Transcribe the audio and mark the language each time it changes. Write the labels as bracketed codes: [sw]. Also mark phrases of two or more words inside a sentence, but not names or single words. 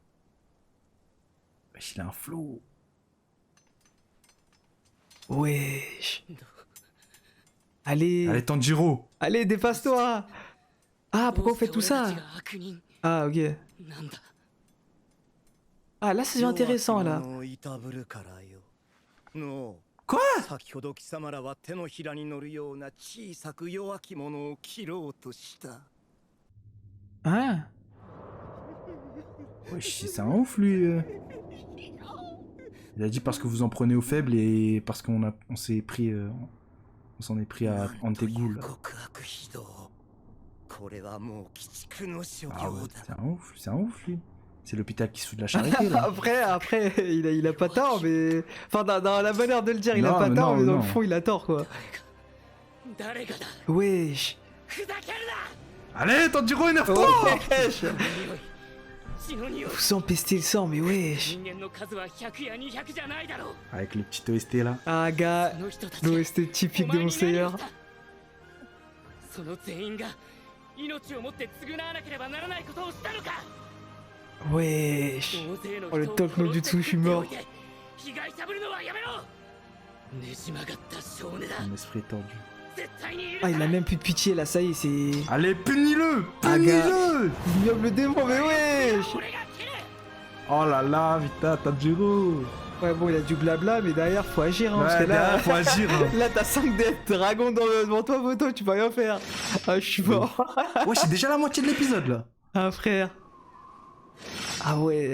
[fr] Wesh, il a un flow. Wesh. Allez. Allez, Tanjiro. Allez, dépasse-toi. Ah, pourquoi vous faites tout ça? Ah, ok. Ah, là, c'est intéressant, là. Quoi? [ja] 先ほど貴様らは手のひらに乗るような小さく弱き者を切ろうとした。 [fr] Hein? Wesh, c'est un ouf, lui. Il a dit parce que vous en prenez aux faibles et parce on s'est pris... on s'en est pris à Antegoul. [ja] 極悪非道。これはもう鬼畜の所 [fr] Ah ouais, [ja] 業だ。 [fr] c'est un ouf, lui. C'est l'hôpital qui se fout de la charité, là. Après, il a pas tort, mais... Enfin, dans la manière de le dire, il a Non, pas mais tort, non, mais dans non. le fond, il a tort, quoi. [ja] 誰がだ。 [fr] Wesh. [ja] ふざけるな。 [fr] Allez, Tanjiro, énerve-toi. Wesh. [ja] 血の匂い。 [fr] Vous empestez le sang, mais wesh. [ja] 人間の数は100や200じゃないだろう。 [fr] Avec le petit OST, là. Ah, gars, [ja] その人たちが [fr] l'OST typique de mon Slayer. [ja] その全員が命をもって償わなければならないことをしたのか。 [fr] Wesh. [ja] 大勢の [fr] Oh, le [ja] 人を [fr] top no [ja] 殺して [fr] jutsu, je suis mort. [ja] 被害者ぶるのはやめろ。ねじ曲がった少年だ。 [fr] Mon esprit est tordu. [ja] 絶対に許 [fr] Ah, [ja] さ [fr] il a [ja] ない。 [fr] même plus de pitié, là, ça y est, c'est... Allez, punis-le. Ah, Punis-le. Ignoble démon, mais wesh. [ja] 俺が切る。 [fr] Oh là là, vita, Tanjiro. Ouais, bon, il a du blabla, mais derrière, faut agir, hein, parce Ouais, que là... derrière, faut agir. Hein. Là, t'as 5 dragons devant toi, photo, tu peux rien faire. Ah, je suis mort. Ouais, c'est déjà la moitié de l'épisode, là. Ah, frère. Ah ouais.